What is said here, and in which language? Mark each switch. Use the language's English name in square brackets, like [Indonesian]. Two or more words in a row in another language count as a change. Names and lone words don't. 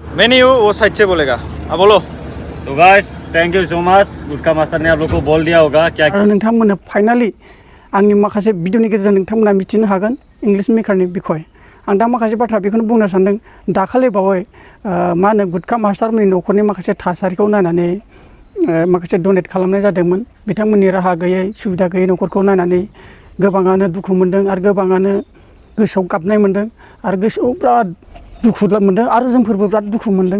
[Hindi] मेन्यू वो साइड से बोलेगा। अब बोलो। [English] तो guys thank you so much. [Hindi] गुटका मास्टर ने आप लोग को बोल दिया होगा क्या [Bodo] नोंथांमोननो फाइनाली आंनि माखासे भिडिअनि गेजेरजों नोंथांमोना मिथिनो हागोन इंलिश मेकारनि बिखय। आं दा माखासे बाथ्रा बेखौनो बुंनो सानदों। दाखालि बावै मा होनो गुटका मास्टारमोननि न'खरनि माखासे थासारिखौ नायनानै माखासे डनेट खालामनाय जादोंमोन। बिथांमोननि राहा गैयै सुबिदा गैयै न'खरखौ नायनानै गोबाङानो दुखु मोनदों आरो गोबाङानो गोसोआव गाबनाय मोनदों आरो गोसोआव बिराद दुखु मोनदों आरो जोंफोरबो बिराद दुखु मोनदों।